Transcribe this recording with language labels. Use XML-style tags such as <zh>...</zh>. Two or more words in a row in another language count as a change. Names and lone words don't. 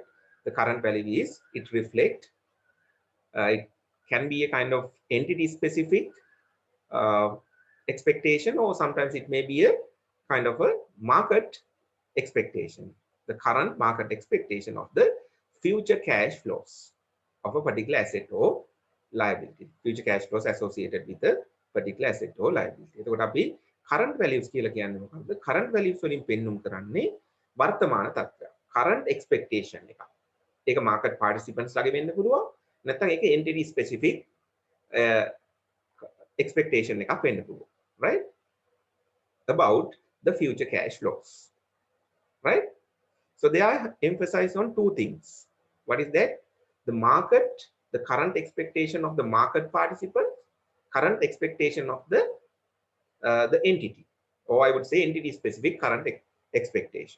<en>The current value is, it reflects, it can be a kind of entity specific expectation, or sometimes it may be a kind of a market expectation, the current market expectation of the future cash flows of a particular asset or liability, future cash flows associated with a particular asset or liability.</en> <si>එතකොට අපි</si> <en>current values</en> <si>කියලා කියන්නේ මොකක්ද?</si> <en>current values</en> <si>වලින් පෙන්වුම් කරන්නේ වර්තමාන තත්ත්වය.</si> <en>current expectation</en> <si>එක. ඒක</si> <en>market participants</en> <si>ලාගේ වෙන්න පුළුවන්. නැත්නම් ඒක</si> <en>entity specific expectation</en> <si>එකක් වෙන්න පුළුවන්.</si> <en>Right? About the future cash flows. Right? So they are emphasized on two things. What is that? The market, the current expectation of the market participants, current expectation of the entity, or I would say entity specific current expectation.</en>